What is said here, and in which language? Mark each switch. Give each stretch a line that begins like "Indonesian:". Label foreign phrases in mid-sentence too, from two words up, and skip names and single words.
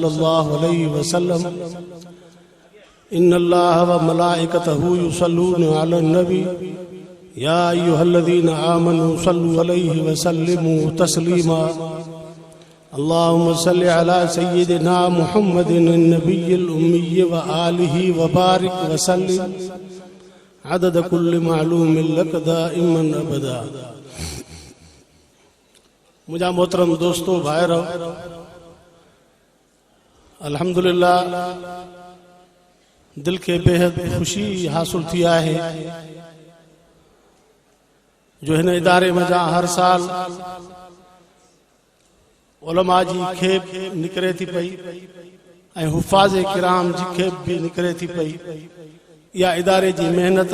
Arabic: الله عليه وسلم إن الله وملائكته يصلون على النبي يا أيها الذين آمنوا صلوا عليه وسلموا تسليما اللهم صل على سيدنا محمد النبي الأمي وآله وبارك وسلم عدد كل معلوم لك دائما أبدا
Sindhi: मुझा मोहतरम दोस्तों भाइरो अल्हम्दुलिल्लाह दिल के बेहद खुशी हासिल थी है जो हिन इदारे में जा हर साल उलमा जी खेप निकरे थी पई ऐं हुफ़ाज़ किराम जी खेप भी निकरे थी पई या इदारे जी मेहनत